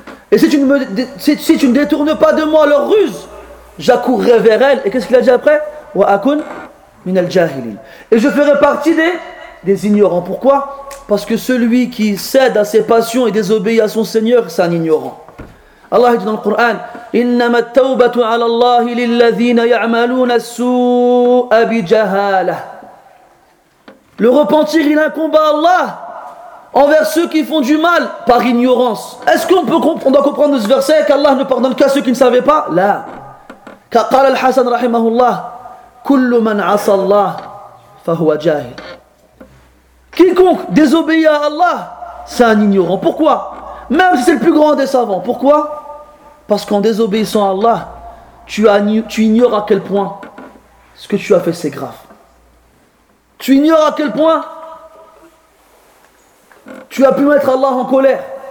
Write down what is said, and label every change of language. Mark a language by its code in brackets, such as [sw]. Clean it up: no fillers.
[fr] Et si tu ne détournes pas de moi leur ruse, j'accourrai vers elle. Et qu'est-ce qu'il a dit après? [ar] Wa akun min al-jahilin. [fr] Et je ferai partie des ignorants. Pourquoi? Parce que celui qui cède à ses passions et désobéit à son Seigneur, c'est un ignorant. Allah dit dans le Coran: [ar] إنما التوبة على الله للذين يعملون السوء بجهالة. [fr] Le repentir, il incombe à Allah envers ceux qui font du mal par ignorance. Est-ce qu'on peut comprendre, on doit comprendre ce verset qu'Allah ne pardonne qu'à ceux qui ne savaient pas? Là. [ar] قال الحسن رحمه الله كل من عصى الله فهو جاهل. [fr] Quiconque désobéit à Allah, c'est un ignorant. Pourquoi? Même si c'est le plus grand des savants. Pourquoi? Parce qu'en désobéissant à Allah, tu ignores à quel point ce que tu as fait c'est grave. Tu ignores à quel point tu as pu mettre Allah en colère.